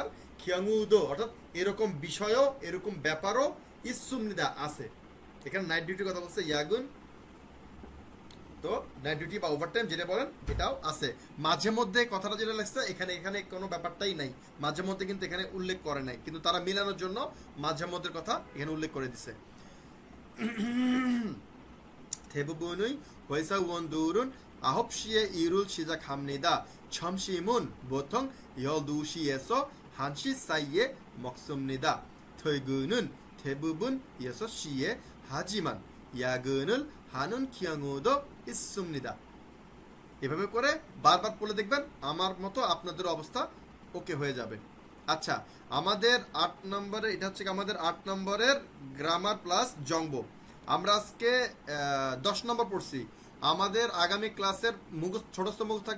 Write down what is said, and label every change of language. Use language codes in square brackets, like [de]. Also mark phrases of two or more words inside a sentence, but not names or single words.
[bn] খিয়ংউ দো অর্থাৎ এরকম বিষয়ও, এরকম ব্যাপারও ইসুমনিদা আছে। এখানে নাইট ডিউটির কথা বলছে ইয়াগুন, তো নাইট ডিউটি বা ওভারটাইম যেটা বলেন এটাও আছে। মাঝে মধ্যে কথাটা যেটা লাগছে এখানে, এখানে কোনো ব্যাপারটাই নাই, মাঝে মধ্যে কিন্তু এখানে উল্লেখ করে নাই, কিন্তু তারা মিলানোর জন্য মাঝে মধ্যের কথা এখানে উল্লেখ করে দিছে। [ko] 대부분의 회사 원들은 9시에 일을 시작합니다. 점심은 보통 12시에서 1시 사이에 먹습니다. 퇴근은 대부분 6시에 하지만 야근을 하는 경우도 있습니다. [bn] এভাবে করে বারবার পড়লে দেখবেন আমার মতো আপনাদের অবস্থা ওকে হয়ে যাবে। আচ্ছা, আমাদের 8 নম্বরে, এটা হচ্ছে আমাদের 8 নম্বরের গ্রামার প্লাস জংব। আমরা আজকে 10 নম্বর পড়ছি। আমাদের আগামী ক্লাসের মুখস্থ, ছোটস্থ মুখস্থ থাকবে।